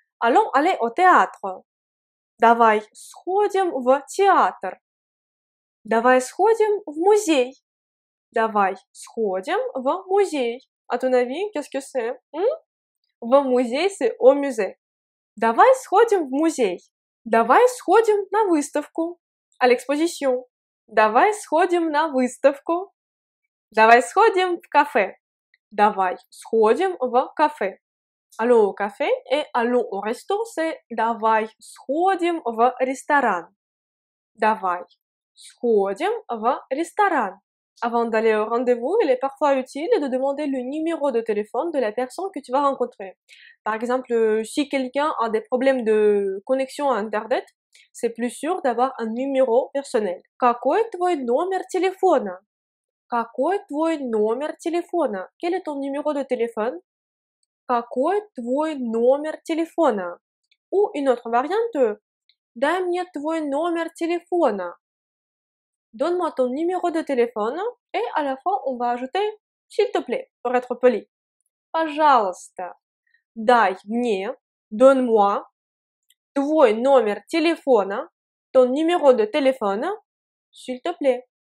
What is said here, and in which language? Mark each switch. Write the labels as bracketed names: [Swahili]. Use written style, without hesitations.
[French] Allons aller au théâtre. [Russian] Давай сходим в театр. Давай сходим в музей. Давай сходим в музей. [French] À ton avis, qu'est-ce que c'est? [Russian] В музей, [French] c'est au musée. [Russian] Давай сходим в музей. Давай сходим на выставку. [French] À l'exposition. [Russian] Давай сходим на выставку. Давай сходим в кафе. Давай сходим в кафе. [French] Allons au café et allons au resto, c'est [Russian] Давай сходим в ресторан. Давай сходим в ресторан. [French] Avant d'aller au rendez-vous, il est parfois utile de demander le numéro de téléphone de la personne que tu vas rencontrer. Par exemple, si quelqu'un a des problèmes de connexion à Internet, c'est plus sûr d'avoir un numéro personnel. [Russian] Какой твой номер телефона? Какой твой номер телефона? [French] Quel est ton numéro de téléphone? [Russian] Какой твой номер телефона? [French] Ou une autre variante, [Russian] дай мне твой номер телефона. [French] Donne-moi ton numéro de téléphone et à la fin on va ajouter s'il te plaît pour être poli. [Russian] Пожалуйста, дай мне, [French] donne-moi [Russian] твой номер телефона, [French] ton numéro de téléphone, s'il te plaît.